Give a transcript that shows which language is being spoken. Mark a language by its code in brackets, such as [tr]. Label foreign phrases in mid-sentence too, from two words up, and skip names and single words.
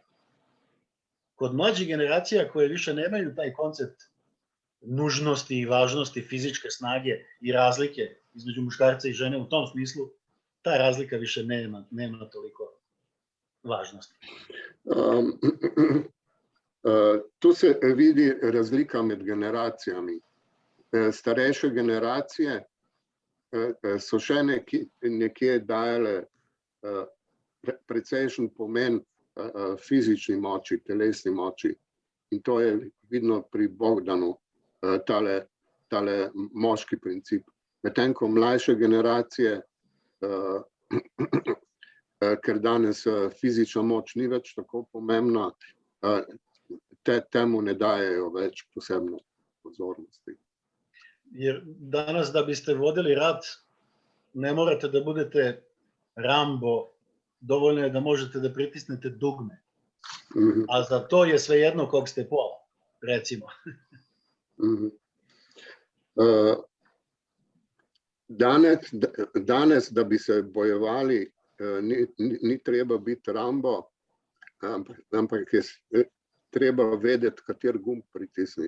[sr] Kod mlađih generacija koje više nemaju taj koncept nužnosti i važnosti fizičke snage i razlike između muškarca i žene u tom smislu, ta razlika više nema toliko važnosti. [sl] Tu se vidi razlika med generacijami. Starejše generacije so še nekje dajale precejšen pomen fizični moči, telesni moči. In to je vidno pri Bogdanu, tale moški princip. Medtem ko mlajše generacije, ker danes fizična moč ni več tako pomembna, temu ne dajejo več posebne pozornosti. [sr] Jer danas da biste vodili rat, ne morate da budete Rambo, dovoljno je da možete da pritisnete dugme. A za to je svejedno kog ste pola, recimo. [sl] Danes, da bi se bojevali, ni treba biti Rambo, ampak je treba vedeti, kater gumb pritisniti.